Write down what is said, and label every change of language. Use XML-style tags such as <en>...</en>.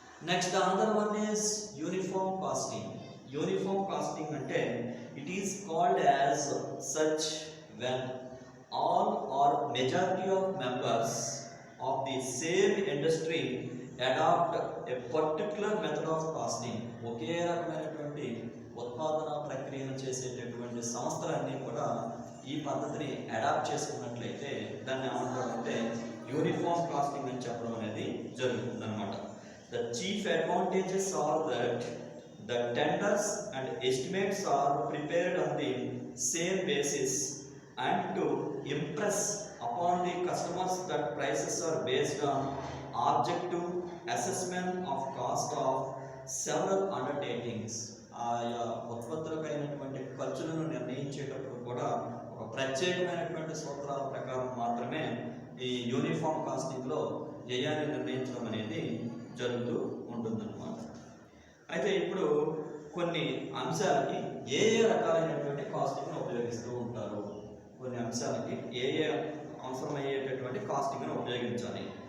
<en>Next another one is uniform casting. Uniform casting అంటే it is called as such when all or majority of members of the same industry adopt a particular method of casting.</en> <te>ఒకే రకమైనటువంటి ఉత్పాదన ప్రక్రియను చేసేటటువంటి సంస్థలన్నీ కూడా ఈ పద్ధతిని adapt చేసుకున్నట్లయితే దాన్ని ఏమంటారంటే యూనిఫామ్ కాస్టింగ్ అని చెప్పడం అనేది జరుగుతుంది అన్నమాట.</te> <en>The chief advantages are that the tenders and estimates are prepared on the same basis and to impress upon the customers that prices are based on objective assessment of cost of several undertakings.</en> <te>ఆయా ఉత్పత్తులకు అయినటువంటి ఖర్చులను నిర్ణయించేటప్పుడు కూడా ఒక ప్రత్యేకమైనటువంటి సూత్రాల ప్రకారం మాత్రమే ఈ యూనిఫామ్ కాస్టింగ్లో వ్యయాన్ని నిర్ణయించడం అనేది జరుగుతూ ఉంటుందన్నమాట. అయితే ఇప్పుడు కొన్ని అంశాలకి ఏ రకాలైనటువంటి కాస్టింగ్ను ఉపయోగిస్తూ ఉంటారు, కొన్ని అంశాలకి ఏ అవసరమయ్యేటటువంటి కాస్టింగ్ను ఉపయోగించాలి.</te>